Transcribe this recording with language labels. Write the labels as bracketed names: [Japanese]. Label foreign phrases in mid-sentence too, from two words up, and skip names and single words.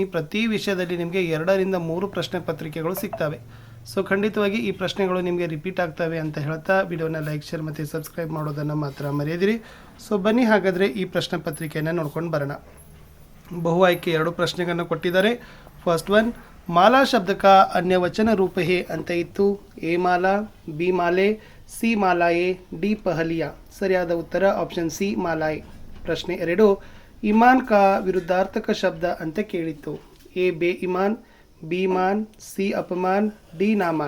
[Kannada] ಪ್ರತಿ ವಿಷಯದಲ್ಲಿ ನಿಮಗೆ 2ರಿಂದ 3 ಪ್ರಶ್ನೆ ಪತ್ರಿಕೆಗಳು ಸಿಗ್ತವೆ. ಸೊ ಖಂಡಿತವಾಗಿ ಈ ಪ್ರಶ್ನೆಗಳು ನಿಮಗೆ ರಿಪೀಟ್ ಆಗ್ತವೆ ಅಂತ ಹೇಳ್ತಾ ವಿಡಿಯೋನ ಲೈಕ್, ಶೇರ್ ಮತ್ತು ಸಬ್ಸ್ಕ್ರೈಬ್ ಮಾಡೋದನ್ನು ಮಾತ್ರ ಮರೆಯದಿರಿ. ಸೊ ಬನ್ನಿ ಹಾಗಾದರೆ ಈ ಪ್ರಶ್ನೆ ಪತ್ರಿಕೆಯನ್ನು ನೋಡ್ಕೊಂಡು ಬರೋಣ. ಬಹು ಆಯ್ಕೆ 2 ಪ್ರಶ್ನೆಗಳನ್ನು ಕೊಟ್ಟಿದ್ದಾರೆ. [English] first one, [Kannada] ಮಾಲಾ ಶಬ್ದ [Hindi] का अन्य वचन रूप है [Kannada] ಅಂತ ಇತ್ತು. ಎ ಮಾಲಾ, ಬಿ ಮಾಲೆ, ಸಿ ಮಾಲಾಯೆ, ಡಿ ಪಹಲಿಯಾ. ಸರಿಯಾದ ಉತ್ತರ ಆಪ್ಷನ್ ಸಿ ಮಾಲಾಯೆ. ಪ್ರಶ್ನೆ 2, [Hindi] ईमान का [Kannada] ವಿರುದ್ಧಾರ್ಥಕ ಶಬ್ದ ಅಂತ ಕೇಳಿತ್ತು. ಎ ಬೇ ಇಮಾನ್, ಬಿ ಮಾನ್, ಸಿ ಅಪಮಾನ್, ಡಿ ನಾಮಾನ್.